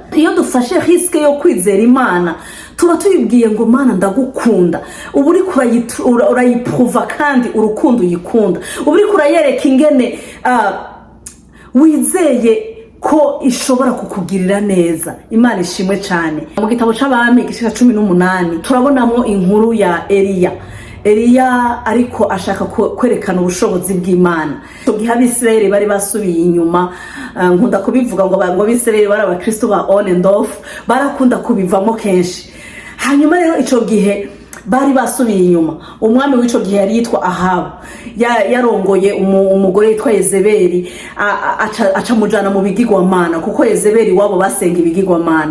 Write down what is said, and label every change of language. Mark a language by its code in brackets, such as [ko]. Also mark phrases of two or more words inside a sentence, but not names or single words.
[rn] Iyo dufashe risque yo kwizera Imana, tuba tuyibwiye ngo Mana ndagukunda, ubu uri urayiprova kandi urukundo uyikunda, ubu uri kurayereka ingene wizeye ko ishobora kukugirira neza. Imana ishimwe cyane. Mu gitabo c'Abami igice 18 turabonamo inkuru ya Eliya ariko ashaka kwerekana ubushobozi bw'Imana. Gihe Abisirayeli bari basubiye inyuma, nkunda kubivuga ngo Abisirayeli bari abakristo ba [en] on and off, [rn] barakunda kubivamo kenshi. Hanyuma rero ico gihe bari basubiye inyuma, umwami w'ico gihe yari yitwa Ahabu, yarongoye umugore yitwa Yezebeli, aca mujana mu bigirwamana, kuko Yezebeli wabo basenga ibigirwamana.